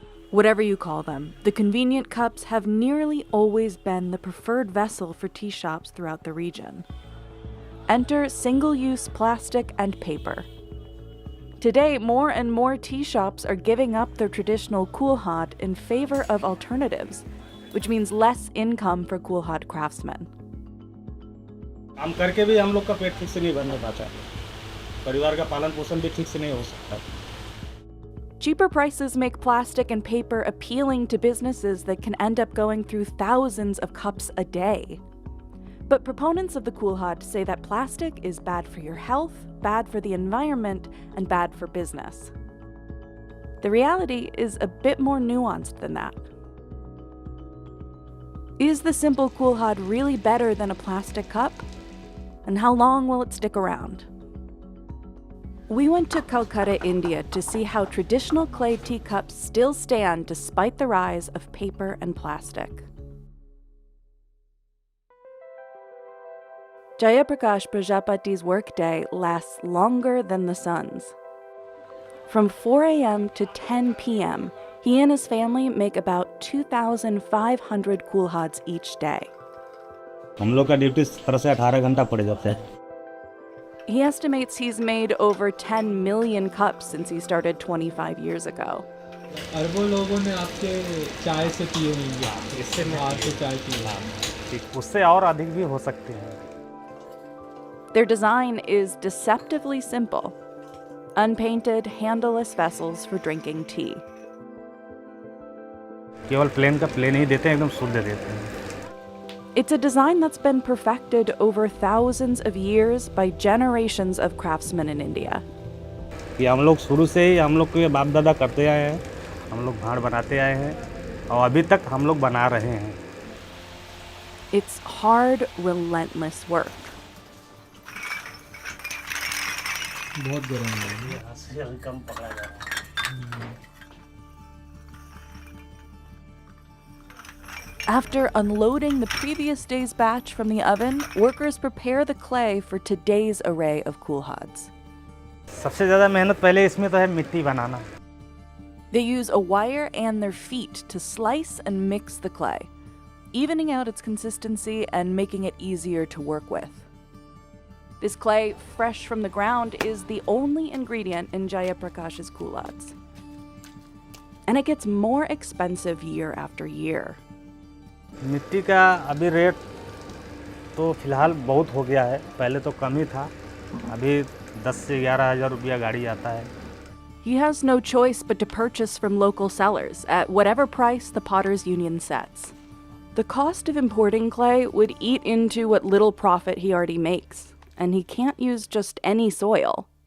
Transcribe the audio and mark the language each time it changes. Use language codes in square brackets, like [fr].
[en] Whatever you call them, the convenient cups have nearly always been the preferred vessel for tea shops throughout the region. Enter single-use plastic and paper. Today, more and more tea shops are giving up their traditional kulhad in favor of alternatives, which means less income for kulhad craftsmen. [hi] काम करके भी हम लोग का पेट ठीक से नहीं भरने पाता, परिवार का पालन पोषण भी ठीक से नहीं हो सकता. [en] Cheaper prices make plastic and paper appealing to businesses that can end up going through thousands of cups a day. But proponents of the kulhad say that plastic is bad for your health, bad for the environment, and bad for business. The reality is a bit more nuanced than that. Is the simple kulhad really better than a plastic cup? And how long will it stick around? We went to Calcutta, India to see how traditional clay teacups still stand despite the rise of paper and plastic. Jayaprakash Prajapati's workday lasts longer than the sun's. From 4 a.m. to 10 p.m., he and his family make about 2,500 kulhads each day. [hi] हम लोग का duty 17 से 18 घंटा पड़ जाता है. [en] He estimates he's made over 10 million cups since he started 25 years ago. [hi] अरबों लोगों ने आपके चाय से पिए होंगे, इससे मैं आपके चाय पिए. उससे और अधिक भी हो सकते हैं. [en] Their design is deceptively simple. Unpainted, handleless vessels for drinking tea. [hi] केवल प्लेन का प्लेन ही देते हैं, एकदम शुद्ध देते हैं. [en] It's a design that's been perfected over thousands of years by generations of craftsmen in India. [hi] कि हम लोग शुरू से ही हम लोग को ये बाप दादा करते आए हैं, हम लोग भाड़ बनाते आए हैं और अभी तक हम लोग बना रहे हैं. [en] It's hard, relentless work. [hi] बहुत गर्म है. कम पकड़ा जा रहा है. [en] After unloading the previous day's batch from the oven, workers prepare the clay for today's array of kulhads. [hi] सबसे ज़्यादा मेहनत पहले इसमें तो है मिट्टी बनाना. [en] They use a wire and their feet to slice and mix the clay, evening out its consistency and making it easier to work with. This clay, fresh from the ground, is the only ingredient in Jayaprakash's kulhads. And it gets more expensive year after year. [hi] मिट्टी का अभी rate तो फिलहाल बहुत हो गया है. पहले तो कम ही था. अभी 10 से 11,000 रुपया गाड़ी आता है. [en] He has no choice but to purchase from local sellers at whatever price the Potters Union sets. The cost of importing clay would eat into what little profit he already makes, and he can't use just any soil.